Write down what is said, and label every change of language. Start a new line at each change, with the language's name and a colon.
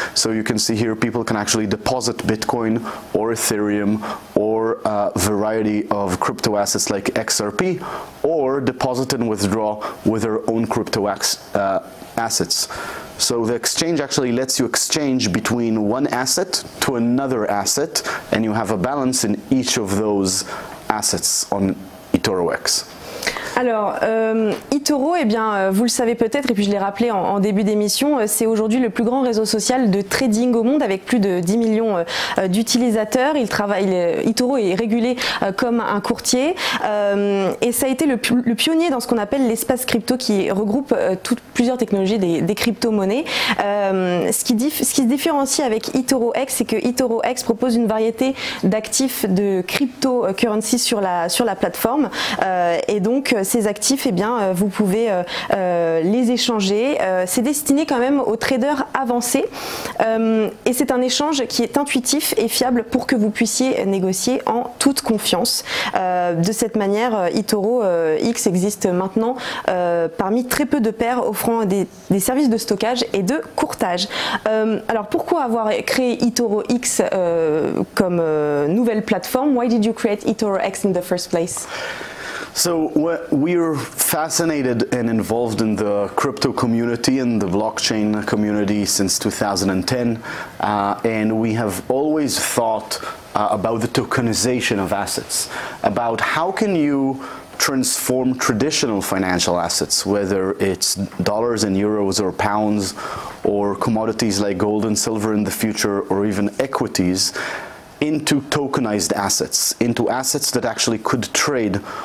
English: So you can see here people can actually deposit Bitcoin or Ethereum or a variety of crypto assets like XRP, or deposit and withdraw with their own crypto assets. So the exchange actually lets you exchange between one asset to another asset, and you have a balance in each of those assets on eToro X.
French: Alors, eToro, eh bien, vous le savez peut-être, et puis je l'ai rappelé en début d'émission, c'est aujourd'hui le plus grand réseau social de trading au monde avec plus de 10 millions d'utilisateurs. eToro est régulé comme un courtier et ça a été le pionnier dans ce qu'on appelle l'espace crypto qui regroupe plusieurs technologies des crypto-monnaies. Ce qui se différencie avec eToro X, c'est que eToro X propose une variété d'actifs de cryptocurrency sur la plateforme et donc ces actifs, eh bien, vous pouvez les échanger. C'est destiné quand même aux traders avancés et c'est un échange qui est intuitif et fiable pour que vous puissiez négocier en toute confiance. De cette manière, eToro X existe maintenant parmi très peu de pairs offrant des services de stockage et de courtage. Alors pourquoi avoir créé eToro X comme nouvelle plateforme?
English: Why did you create eToro X in the first place? So we're fascinated and involved in the crypto community and the blockchain community since 2010, and we have always thought about the tokenization of assets, about how can you transform traditional financial assets, whether it's dollars and euros or pounds or commodities like gold and silver in the future or even equities, into tokenized assets, into assets that actually could trade